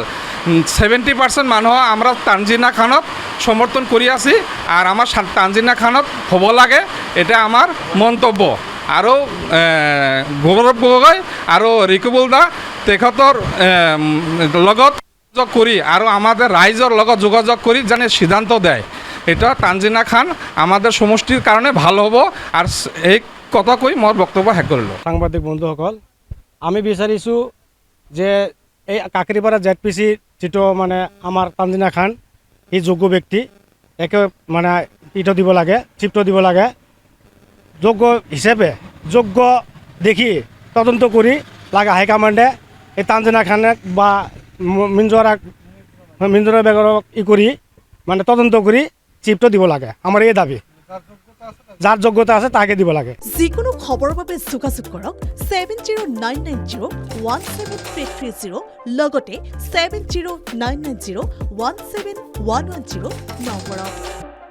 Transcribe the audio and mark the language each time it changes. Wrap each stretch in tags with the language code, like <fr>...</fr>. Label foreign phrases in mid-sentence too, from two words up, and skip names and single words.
<as>70% মানুহ আমরা তানজিনা খানক সমৰ্থন কৰি আছি, আৰু আমাৰ তানজিনা খানত হ'ব লাগে, এটা আমাৰ মন্তব্য। আৰু গৌৰৱ গগৈ আৰু ৰিকুবুল দা তেখেতৰ লগত যোগাযোগ কৰি আৰু আমাদের ৰাইজৰ লগত যোগাযোগ কৰি যেনে সিদ্ধান্ত দেয়, এটা তানজিনা খান</as> <bn>আমাদের সমষ্টির কারণে ভালো হব।</bn> <as>আর এই কথা কৈ মই বক্তব্য শেষ কৰিলোঁ। সাংবাদিক বন্ধুসকল, আমি বিচাৰিছোঁ যে এই কাকৰিপাৰা ZPC যিটো মানে আমাৰ তানজিনা খান, এই যোগ্য ব্যক্তি, একে মানে ইটো দিব লাগে, চিপটো দিব লাগে। যোগ্য হিচাপে যোগ্য দেখি তদন্ত কৰি লাগে হাইকমাণ্ডে এই তানজিনা খানক বা মিনজৰা বেগৰক কৰি মানে তদন্ত কৰি চিপটো দিব লাগে।</as> <bn>আমার এই দাবি, যার যোগ্যতা আছে তাকে</bn> <as>দিব লাগে। যিকোনো খবৰৰ বাবে যোগাযোগ কৰক 7099017330 লগতে 7099017110 নম্বৰত।</as>